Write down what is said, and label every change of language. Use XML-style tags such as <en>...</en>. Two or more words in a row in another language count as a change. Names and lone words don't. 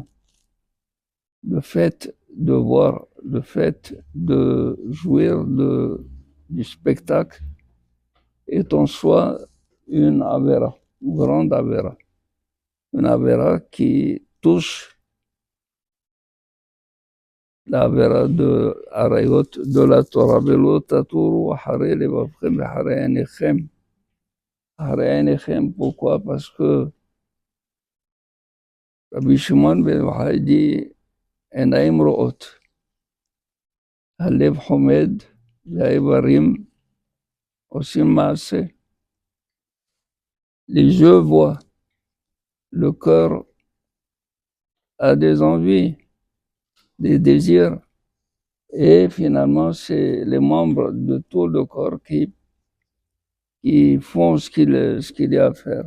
<fr>Le fait de voir, le fait de jouir du spectacle est en soi une avera, une grande avera. Une avera qui touche la avera de Arayot de la Torah.</fr> <he>ולא תתורו אחרי לבבכם אחרי עיניכם. אחרי עיניכם,</he> <fr>pourquoi? Parce que Rabbi Shimon ben Yochai dit</fr> <he>עיניים רואות, הלב חומד, והאיברים עושים מעשה.</he> <fr>Les yeux voient, le cœur a des envies, des désirs, et finalement c'est les membres de tout le corps qui font ce qu'il y a à faire.</fr>